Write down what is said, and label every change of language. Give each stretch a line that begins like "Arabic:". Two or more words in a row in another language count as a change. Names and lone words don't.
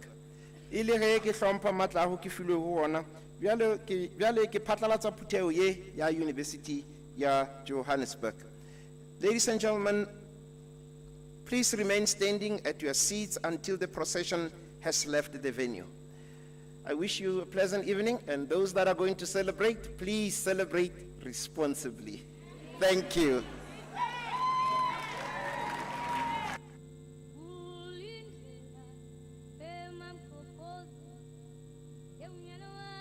Northern Sotho: Ile ge ke hlompha matla a ho ke filwe ho ona, bjale ke phatlalatsa phutheo ye ya University ya Johannesburg.
English: Ladies and gentlemen, please remain standing at your seats until the procession has left the venue. I wish you a pleasant evening, and those that are going to celebrate, please celebrate responsibly. Thank you.
Zulu: Ulindlela emamkhokoza, yewunyana